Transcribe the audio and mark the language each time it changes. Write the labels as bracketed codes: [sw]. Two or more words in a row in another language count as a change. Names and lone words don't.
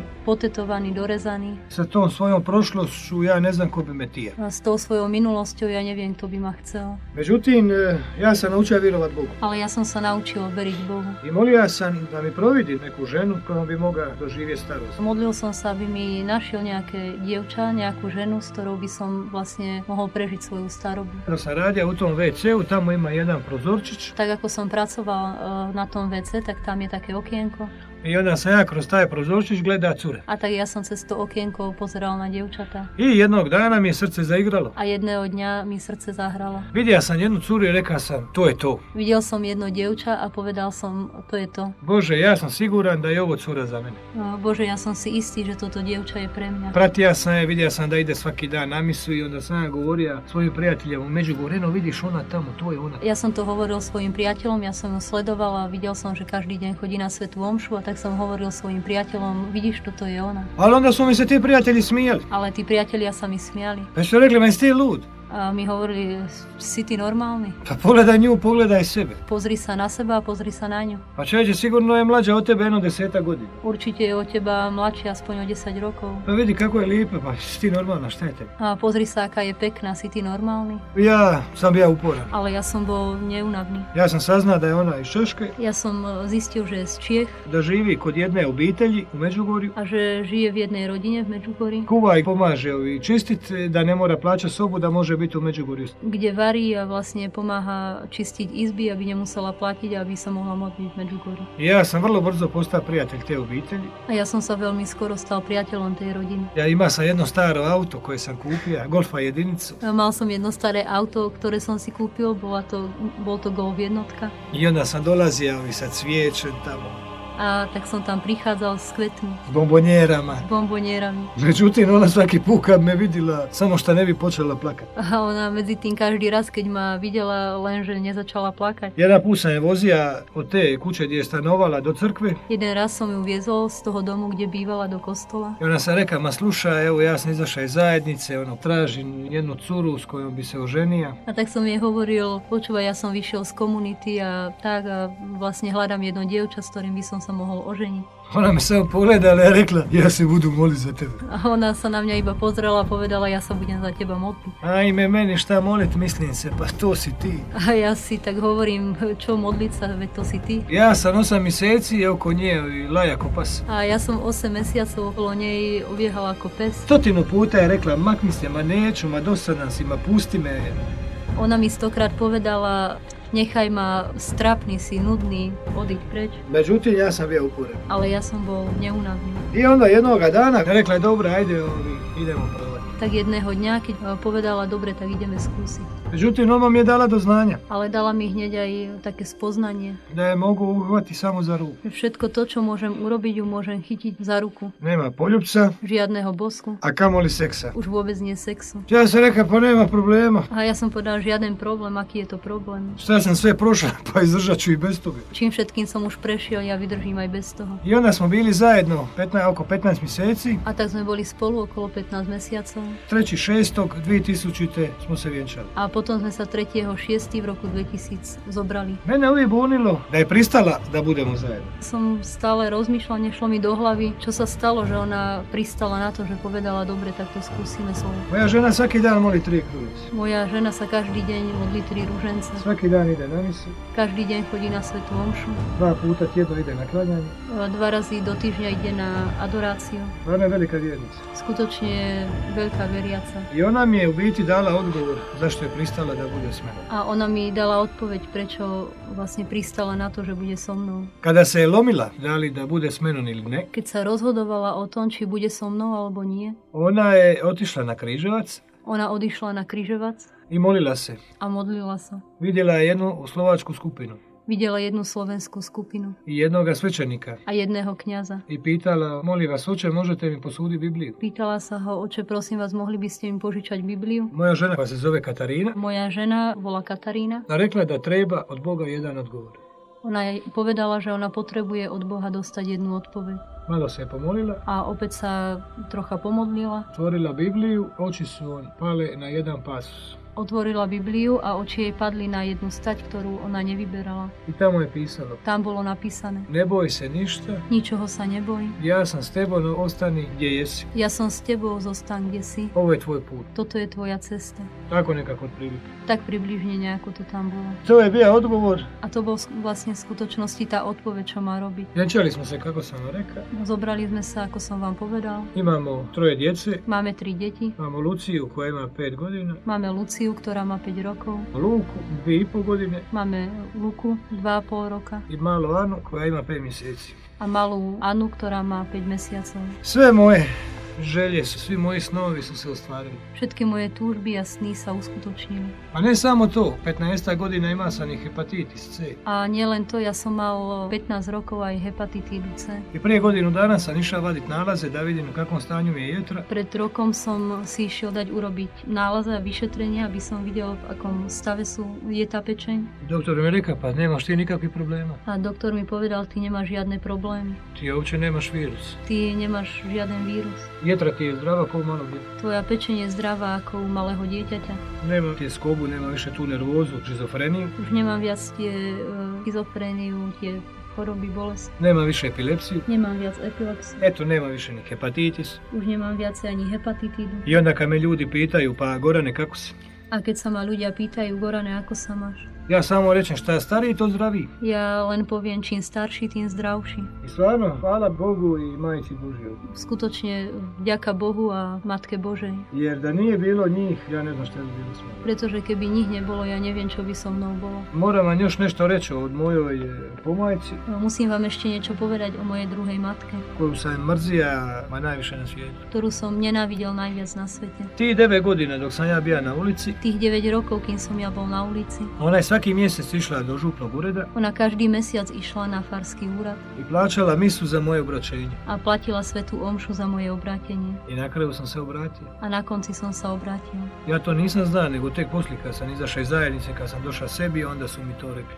[sk] Potetovaný, dorezaný. [hr] Sa tom svojom prošlošću ja ne znam ko bi me tija. [sk] S tou svojou minulosťou ja neviem, kto by ma chcel. [hr] Međutim, ja sam naučio vjerovat Bogu. [sk] Ale ja som sa naučil veriť Bohu. [hr] I molio sam da mi providi neku ženu kojom bi mogao doživjeti starost. [sk] Modlil som sa, aby mi našiel nejaké dievča, nejakú ženu, s ktorou by som vlastne mohol prežiť svoju starobu. [hr] Dok sam radio u tom WC-u, tamo ima jedan prozorčić. [sk] Tak ako som pracoval na tom WC, tak tam je také okienko. [hr] I onda sam ja kroz taj prozorčić gleda cure. [sk] A tak ja som cez to okienko pozeral na dievčatá. [hr] I jednog dana mi je srce zaigralo. [sk] A jedného dňa mi srdce zahralo. [hr] Vidio sam jednu curu i rekao sam, to je to. [sk] Videl som jedno dievča a povedal som, to je to. [hr] Bože, ja sam siguran da je ovo cura za mene. [sk] Bože, ja som si istý, že toto dievča je pre mňa. [hr] Pratio sam je, vidio sam da ide svaki dan na misu i onda sam ja govorio svojim prijateljima u Međugorju, eno vidiš ona tamo, to je ona. [sk] Ja som to hovoril svojim priateľom, ja som ju sledoval a videl som, že každý deň chodí na svätú omšu a tak som hovoril svojim priateľom, vidíš, toto je ona. [hr] Ali onda su mi se ti prijatelji smijali. [sk] Ale tí priatelia sa mi smiali. [hr] Pa su rekli, men si ti lud. [sk] A mi hovorili, si ty normálny? [hr] Pa pogledaj nju, pogledaj sebe. [sk] Pozri sa na seba a pozri sa na ňu. [hr] Pa čovječe, sigurno je mlađa od tebe jedno 10 godina. [sk] Určite je od teba mladšia aspoň o 10 rokov. [hr] Pa vidi kako je lijepa, pa si ti normalna, šta je tebi? [sk] A pozri sa, aká je pekná, si ty normálny? [hr] Ja sam bio uporan. [sk] Ale ja som bol neunavný. [hr] Ja sam saznao da je ona iz Češke. [sk] Ja som zistil, že je z Čiech. [hr] Da živi kod jedne obitelji u Međugorju. [sk] A že žije v jednej rodine v Međugorju. [hr] Kuva i pomaže čistit, da ne mora plaćati sobu, da može biti u Međugorju. [sk] Kde varí a vlastne pomáha čistiť izby, aby nemusela platiť, aby sa mohla modliť v Međugorju. [hr] Ja sam vrlo brzo postao prijatelj te obitelji. [sk] A ja som sa veľmi skoro stal priateľom tej rodiny. [hr] Ja imao sam jedno staro auto koje sam kupio, Golfa jedinicu. [sk] Mal som jedno staré auto, ktoré som si kúpil, bol to Golf jednotka. [hr] I onda sam dolazio i sa cvijećem tamo. [sk] A tak som tam prichádzal s kvetmi. [hr] S bombonjerama. [sk] S bombonjerami. [hr] Međutim, ona svaki put kad me vidjela, samo što ne bi počela plakati. [sk] A ona medzi tým každý raz, keď ma videla, lenže nezačala plakať. [hr] Jedan put sam je vozija od te kuće gdje je stanovala do crkve. [sk] Jeden raz som ju viezol z toho domu, kde bývala, do kostola. [hr] I ona sam rekla, ma slušaj, evo ja sam izašao iz zajednice, tražim jednu curu s kojom bi se oženio. [sk] A tak som jej hovoril, počúvaj, ja som vyšiel z komunity a vlastne hľadám jedno dievča, s ktorým by som sa mohol oženiť. [hr] Ona me samo pogledala i rekla, ja se budu moliti za tebe. [sk] A ona sa na mňa iba pozrela a povedala, ja sa budem za teba modliť. [hr] Ajme, meni šta molit, mislim se, pa to si ti. [sk] A ja si tak hovorím, čo modliť sa, veď to si ty. [hr] Ja sam 8 mjeseci oko nje laja ko pas. [sk] A ja som 8 mesiacov okolo nej obiehala ako pes. [hr] 100 puta je rekla, makni se, ma neću, ma dosadan si, ma pusti me. [sk] Ona mi 100-krát povedala, nechaj ma, strapný si, nudný, odiť preč. [hr] Međutim, ja sam bio uporan. [sk] Ale ja som bol neunavný. [hr] I onda jednoga dana rekla je, dobro, ajde, idemo probati. [sk] Tak jedného dňa, keď povedala, dobre, tak ideme skúsiť. [hr] Međutim, ona mi je dala do znanja. [sk] Ale dala mi hneď aj také spoznanie. [hr] Da je mogu uhvati samo za ruku. [sk] Všetko to, čo môžem urobiť, ju môžem chytiť za ruku. [hr] Nema poljupca. [sk] Žiadneho bosku. [hr] A kamoli seksa. [sk] Už vôbec nie sexu. [hr] Ja sam rekla, pa nema problema. [sk] A ja som povedala, žiaden problém, aký je to problém. [hr] Šta sam sve prošla, pa izdržat ću i bez toga. [sk] Čím všetkým som už prešiel, ja vydržím aj bez toho. [hr] I onda smo bili zajedno oko 15 mjeseci. [sk] A tak sme boli spolu okolo 15 mesiacov. [hr] 3.6.2000 smo se vjenčali. [sk] A potom sme sa 3.6. v roku 2000 zobrali. [hr] Mene uvijek bunilo da je pristala da budemo zajedno. [sk] Som stále rozmýšľala, nešlo mi do hlavy, čo sa stalo, že ona pristala na to, že povedala, dobre, tak to skúsime spolu. [hr] Moja žena svaki dan moli 3 kružice. [sk] Moja žena sa každý deň modlí 3 ružence. [hr] Svaki dan ide na misu. [sk] Každý deň chodí na svätú omšu. [hr] 2 puta tjedno ide na klanjanje. [sk] 2 razy do týždňa ide na adoráciu. [hr] Ona je velika vjernica. [sk] Skutočne je veľká veriaca. [hr] I ona mi je u biti dala odgovor zašto je pristala da bude s menom. [sk] A ona mi dala odpoveď, prečo vlastne pristala na to, že bude so mnou. [hr] Kada se je lomila da li da bude s menom ili ne, [sk] Keď sa rozhodovala o tom, či bude so mnou alebo nie, [hr] ona je otišla na križevac [sk] ona odišla na križovac [hr] i molila se. [sk] a modlila sa. [hr] Vidjela je jednu slovačku skupinu [sk] Videla jednu slovenskú skupinu [hr] i jednoga svećenika [sk] a jedného kňaza. [hr] i pitala, molim vas, oče, možete mi posuditi Bibliju? [sk] Pýtala sa ho, oče, prosím vás, mohli by ste mi požičať Bibliu? [hr] Moja žena, koja se zove Katarina, [sk] Moja žena volá Katarína. [hr] rekla je da treba od Boga jedan odgovor. [sk] Ona jej povedala, že ona potrebuje od Boha dostať jednu odpoveď. [hr] Malo se je pomolila, [sk] A opäť sa trocha pomodlila, [hr] otvorila Bibliju, oči su on pale na jedan pasus. [sk] otvorila Bibliu a oči jej padli na jednu stať, ktorú ona nevyberala. [hr] I tamo je pisalo, [sk] Tam bolo napísané, [hr] ne boj se ništa, [sk] ničoho sa neboj, [hr] ja sam s tebom, no ostani gdje jesi. [sk] ja som s tebou, zostaň kde si. [hr] Ovo je tvoj put. [sk] Toto je tvoja cesta. [hr] Tako nekako otprilike. [sk] Tak približne nejako to tam bolo. [hr] To je bio odgovor. [sk] A to bol vlastne v skutočnosti tá odpoveď, čo má robiť. [hr] Vjenčali smo se, kako sam vam rekao. [sk] Zobrali sme sa, ako som vám povedal. [hr] Imamo 3 djece. [sk] Máme 3 deti. [hr] Imamo Luciju koja ima 5 godina. [sk] Máme Luciu, ktorá má 5 rokov. [hr] Luku 2,5 godine. [sk] Máme Luku, 2,5 roka. [hr] I malu Anu koja ima 5 mjeseci. [sk] A malú Anu, ktorá má 5 mesiacov. [hr] Sve moje želje, svi moji snovi su se ostvarili. [sk] Všetky moje túžby a sny sa uskutočnili. [hr] A ne samo to, 15 godina ima sam i hepatitis C. [sk] A nielen to, ja som mal 15 rokov aj hepatitídu C. [hr] I prije godinu dana sam išao vadit nalaze da vidim u kakvom stanju mi je jetra. [sk] Pred rokom som si išiel dať urobiť nálaze a vyšetrenia, aby som videl, v akom stave je tá pečeň. [hr] Doktor mi rekao, pa nemaš ti nikakvih problema. [sk] A doktor mi povedal, ty nemáš žiadne problémy. [hr] Ti uopće nemaš virus. [sk] Ty nemáš žiaden vírus. [hr] Jetra ti je zdrava kao malo djete. [sk] Tvoja pečeň je zdravá ako u malého dieťaťa. [hr] Nema ti skobu, nema više tu nervozu, šizofreniju. [sk] Už nemám viac tie schizofréniu, tie choroby, [hr] bolest. Nema više epilepsiju. [sk] Nemám viac epilepsiu. [hr] Eto, nema više ni hepatitis. [sk] Už nemám viacej ani hepatitídu. [hr] I onda kad me ljudi pitaju, pa Gorane, kako si? [sk] A keď sa ma ľudia pýtajú, Gorane, ako sa máš? [hr] Ja samo rečem, šta stariji, to zdraviji. [sk] Ja len poviem, čím starší, tým zdravší. [hr] I stvarno, hvala Bogu i Majici Božjoj. [sk] Skutočne vďaka Bohu a Matke Božej. [hr] Jer da nije bilo njih, ja ne znam šta bi bilo s mnom. [sk] Pretože keby njih nebolo, ja neviem, čo by so mnou bolo. [hr] Moram vam još nešto reći od mojoj pomajci, [sk] Musím vám ešte niečo povedať o mojej druhej matke, [hr] koju sam mrzija ma najviše na svijetu. [sk] ktorú som nenávidel najviac na svete. [hr] Ti 9 godina dok sam ja bija na ulici, [sk] Tých 9 rokov, kým som ja bol na ulici, [hr] ona je svaki mjesec išla do župnog ureda [sk] ona každý mesiac išla na farský úrad [hr] i plaćala misu za moje obraćenje. [sk] a platila svätú omšu za moje obrátenie. [hr] I na kraju sam se obratio. [sk] A na konci som sa obrátil. [hr] Ja to nisam znao, nego tek poslije kad sam izašao iz zajednice, kad sam došao sebi, onda su mi to rekli.